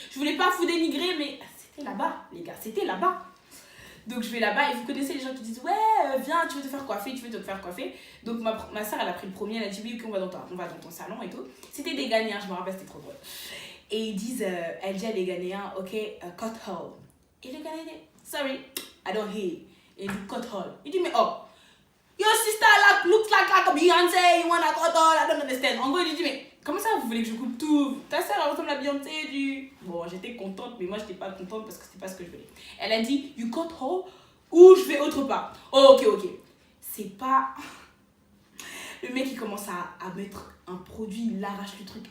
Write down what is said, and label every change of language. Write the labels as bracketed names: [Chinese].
[French] Je voulais pas vous dénigrer, mais c'était là-bas, les gars, c'était là-bas. Donc je vais là-bas et vous connaissez les gens qui disent, ouais, viens, tu veux te faire coiffer. Donc ma soeur, elle a pris le premier, elle a dit, oui, ok, on va dans ton salon et tout. C'était des Ghanéens, je me rappelle, c'était trop drôle. Et ils disent, elle dit à les Ghanéens, ok, [English] cut hole. [French] Et le Ghanéen dit, [English] sorry, I don't hear. [French] Et il dit, [English] cut hole. [French] Il dit, mais oh, [English] your sister looks like a Beyoncé, you wanna cut hole, I don't understand. [French] En gros, il dit, mais comment ça, vous voulez que je coupe tout? Ta soeur, elle ressemble à Beyoncé du... Bon, j'étais contente, mais moi, j'étais pas contente parce que c'était pas ce que je voulais. Elle a dit, [English] you cut hole [French] ou je vais autre part. Oh, ok. C'est pas... Le mec, il commence à mettre un produit, il arrache le truc.